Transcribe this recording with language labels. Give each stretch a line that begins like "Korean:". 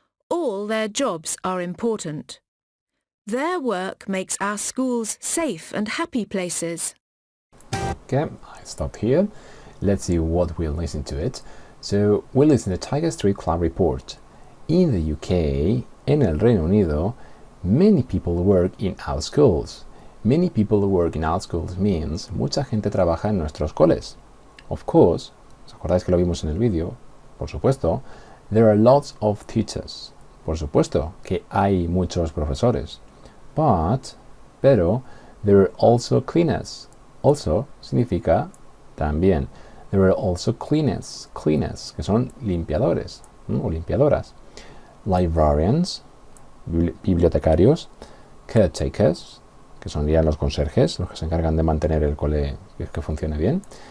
English: All their jobs are important. Their work makes our schools safe and happy places. Okay, I stopped here. Let's see what we'll listen to it. So, we'll listen to Tiger Street Club report. In the UK,
Spanish: en el Reino Unido,
English: many people work in our schools. Many people work in our schools means
Spanish: mucha gente trabaja en nuestros coles.
English: Of course,
Spanish: ¿os acordáis que lo vimos en el vídeo? Por supuesto,
English: there are lots of teachers.
Spanish: Por supuesto que hay muchos profesores.
English: Pero, there are also cleaners. Also
Spanish: significa también.
English: There are also cleaners,
Spanish: que son limpiadores o limpiadoras. Librarians, bibliotecarios. Caretakers, que son ya los conserjes, los que se encargan de mantener el cole que funcione bien.